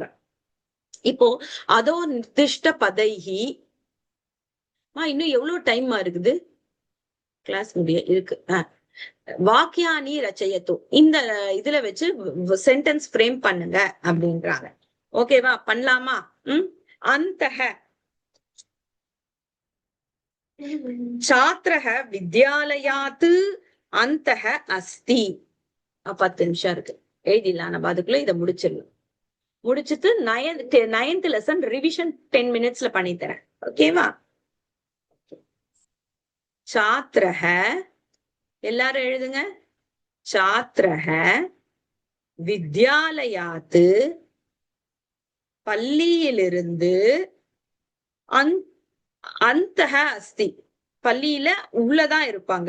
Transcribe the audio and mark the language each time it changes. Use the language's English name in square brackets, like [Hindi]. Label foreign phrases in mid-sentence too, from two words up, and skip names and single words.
[Sanskrit] இப்போ अधो निर्दिष्ट पदैः. [Tamil] இன்னும் எவ்வளவு டைம் இருக்குது? கிளாஸ் முடிய இருக்கு. [Sanskrit] वाक्यानि रचयत, [Tamil] இந்த இதுல வச்சு [English] sentence frame [Tamil] பண்ணுங்க அப்படின்றாங்க. ஓகேவா, பண்ணலாமா? [Sanskrit] அந்தஹ छात्रः विद्यालयात् अन्तः अस्ति. [Tamil] 10 நிமிஷம் இருக்கு, எழுதிடலாம். நம்ம அதுக்குள்ள இதை முடிச்சிடலாம். முடிச்சுட்டு [English] ninth lesson revision 10 minutes [Tamil] பண்ணி தரேன். ஓகேவா? छात्रः, எல்லாரும் எழுதுங்க. [Sanskrit] छात्रः विद्यालयात्, [Tamil] பள்ளியிலிருந்து, [Sanskrit] अन्तः अस्ति, [Tamil] பள்ளியில உள்ளதான் இருப்பாங்க.